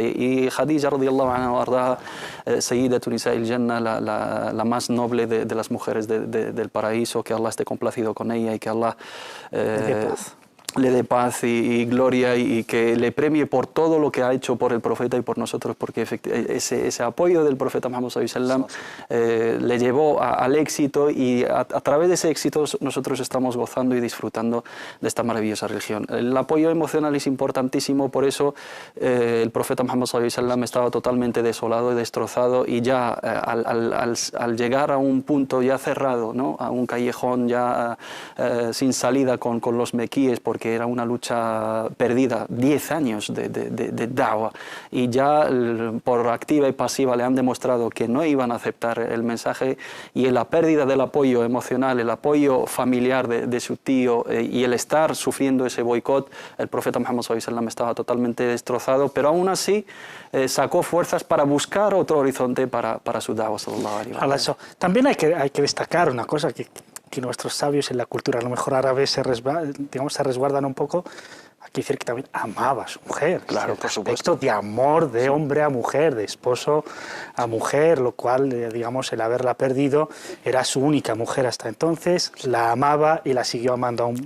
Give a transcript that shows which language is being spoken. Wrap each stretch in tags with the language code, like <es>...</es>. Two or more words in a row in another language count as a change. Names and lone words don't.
<ar>Y Khadija رضي الله عنها سيدة نساء الجنة,</ar> <es>la más noble de las mujeres del paraíso, que Allah esté complacido con ella y que Allah le dé paz y gloria y que le premie por todo lo que ha hecho por el profeta y por nosotros, porque ese apoyo del profeta Muhammad</es> <ar>صلى الله عليه وسلم</ar> <es>le llevó al éxito, y a través de ese éxito nosotros estamos gozando y disfrutando de esta maravillosa religión. El apoyo emocional es importantísimo, por eso el profeta Muhammad</es> <ar>صلى الله عليه وسلم</ar> <es>estaba totalmente desolado y destrozado, y ya al llegar a un punto ya cerrado, ¿no? A un callejón ya sin salida con los mequíes, porque era una lucha perdida, 10 años de da'wa, y ya por activa y pasiva le han demostrado que no iban a aceptar el mensaje, y la pérdida del apoyo emocional, el apoyo familiar de su tío y el estar sufriendo ese boicot, el profeta Muhammad</es> <ar>صلى الله عليه وسلم</ar> <es>estaba totalmente destrozado, pero aún así sacó fuerzas para buscar otro horizonte para su da'wa</es> <ar>صلى الله عليه وسلم.</ar> <es>También hay que destacar una cosa que nuestros sabios en la cultura, a lo mejor árabes, se resguardan un poco. Aquí decir que también amaba a su mujer. Claro, por supuesto. Aspecto de amor de hombre a mujer, de esposo a mujer, lo cual, digamos, el haberla perdido, era su única mujer hasta entonces, la amaba y la siguió amando aún.</es>